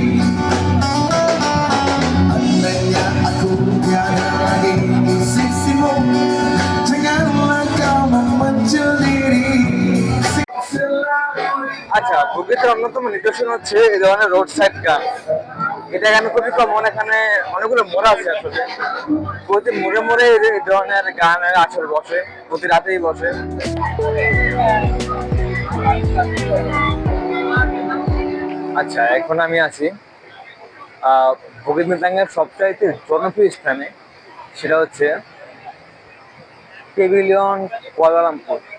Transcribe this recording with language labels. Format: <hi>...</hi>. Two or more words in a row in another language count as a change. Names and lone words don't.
<ms>Andainya aku tiada lagi di sisimu, janganlah kau membenci diri.</ms> <bn>আচ্ছা, বুকেতের অন্যতম নিদর্শন হচ্ছে এই ধরনের রোড সাইড গান। এটা এখানে খুবই কমন। এখানে অনেকগুলো মোড় আছে আসলে, প্রতি মোড়ে মোড়ে এই ধরনের গানের আসর বসে, প্রতি রাতেই বসে। আচ্ছা, এখন আমি আছি বুকিত মিন্তাংয়ের সবচাইতে জনপ্রিয় স্থানে, সেটা হচ্ছে পেভিলিয়ন কুয়ালালামপুর।</bn>